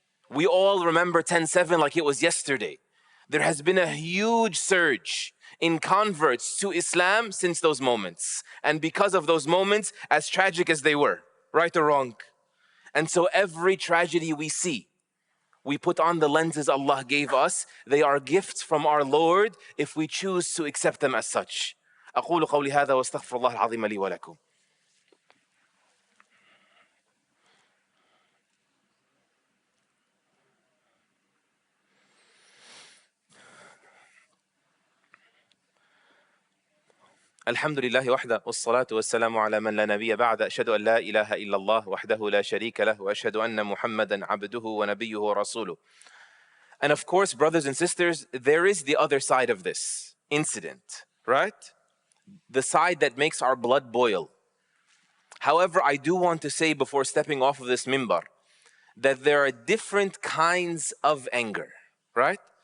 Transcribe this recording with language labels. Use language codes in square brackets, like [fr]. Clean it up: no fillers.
[en] We all remember 10/7 like it was yesterday. There has been a huge surge in converts to Islam since those moments. And because of those moments, as tragic as they were, right or wrong. And so every tragedy we see, We put on the lenses Allah gave us. They are gifts from our Lord if we choose to accept them as such. [ar] أقول قولي هذا واستغفر الله العظيم لي ولكم. الحمد لله وحده والصلاة والسلام على من لا نبي بعد أشهد أن لا إله إلا الله وحده لا شريك له وأشهد أن محمدا عبده ونبيه ورسوله. [en] And of course, brothers and sisters, there is the other side of this incident, right? The side that makes our blood boil. However, I do want to say before stepping off of this mimbar that there are different kinds of anger, right?